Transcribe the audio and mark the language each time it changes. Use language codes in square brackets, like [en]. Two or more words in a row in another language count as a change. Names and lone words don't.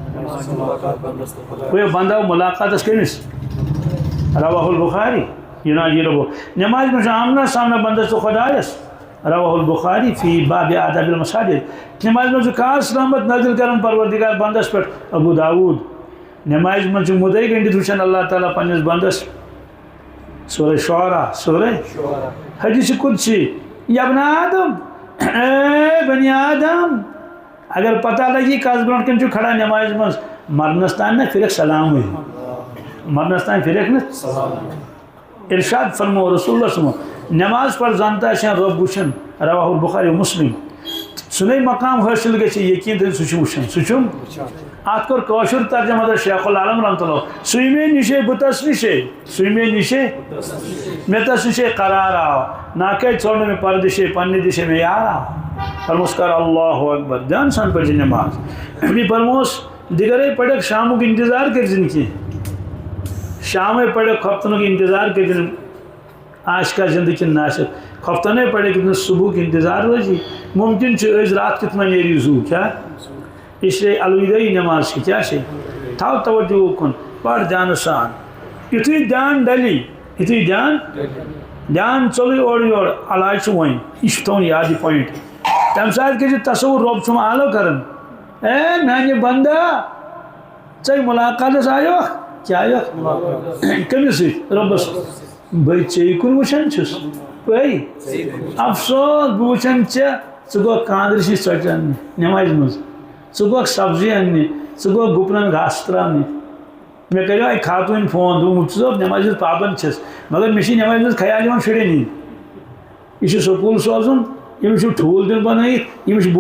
[ks] گوٚو بنٛد آو ملاقاتس کٔمِس [ar] رواہ البخاری [ks] یناجی ربو نماز منٛز چھُ آمنا سامنا بندس تہٕ خۄدایس [ar] رواہ البخاری فی باب آداب المساجد [ks] نماز منٛز چھُ خاص رحمت نٲزِل کران پروردگار بندس پٮ۪ٹھ ابو داود نماز منٛز چھُ مُدعے گٔنڈِتھ وٕچھان اللہ تعالیٰ پننِس بندس سورہ شعراء سورہ حدیث قدسی [ar] یا ابن آدم [ks] اے بنی آدم اگر پتہ لگی کس برونٛٹھ کَنۍ چھُ کھڑا نماز منٛز مرنس تام نا پھرکھ سلامٕے مرنس تام پھرکھ نہٕ ارشاد فرمو رسول اللہ [ar] صلی اللہ علیہ وسلم [ks] نماز پر زانتا آسان رب وٕچھان [ar] رواہ البخاری مسلم [ks] سُنے مقام حٲصِل گژھِ یقیٖن تیٚلہِ سُہ چھُ وٕچھان سُہ چھُم اتھ کوٚر کٲشُر ترجمہ حضرت شیخ العالم رحمتہ اللہ سُے نِشے بُتس نِشے سُے نِشے مےٚ تس نِشے قرار آو ناکے ژوٚل نہٕ مےٚ پردِشے پننہِ دِشے مےٚ یار آو فرموس کر [ar] اللہ اکبر [ks] دھیان سان پٔرزِ نماز بیٚیہِ فرموس دِگرے پرکھ شامُک انتظار کٔرزِ نہٕ کینٛہہ شامے پرکھ خۄفتنُک انتظار کٔرزِ نہٕ آسہِ کانٛہہ زندٕ کِنہٕ نہٕ آسہِ خۄفتنے پرکھ ییٚتہِ نہٕ صبحُک انتظار روزی ممکن چھُ أزۍ رات کیُتھ ما نیری زوٗ کیٛاہ [ur] اس لیے [ks] الودٲعی نماز چھِ کیٛاہ چھِ تھاو توجہ کُن پَر دھیانہٕ سان یُتھُے دھیان ڈَلہِ یُتھُے دھیان ژوٚلُے اورٕ یورٕ علاج چھُ وۄنۍ یہِ چھُ تھاوُن یاد یہِ پویِنٹ تَمہِ ساتہٕ کٔرِو تصوُر رۄب چھُم آلو کران اے میانہِ بندا ژےٚ مُلاقاتس آیوکھ کیٛاہ آیوکھ کٔمِس سۭتۍ رۄبس بٔے ژےٚ کُن وٕچھان چھُس بٔے افسوس بہٕ وٕچھان ژےٚ ژٕ گوٚکھ کاندرِس نِش ژۄچہِ اَننہِ نمازِ منٛز ژٕ گوٚکھ سبزی اَننہِ ژٕ گوٚکھ گُپنن گاسہٕ ترٛاونہِ مےٚ کریو اَکہِ خاتوٗنۍ فون دوٚپمُت ژٕ صٲب نمازِ ہِنٛز پابنٛد چھَس مگر مےٚ چھِ نمازِ منٛز خیال یِوان شُرٮ۪ن ہِنٛدۍ یہِ چھُ سکوٗل سوزُن ییٚمِس چھُ ٹھوٗل دیُن بنٲیِتھ ییٚمِس چھُ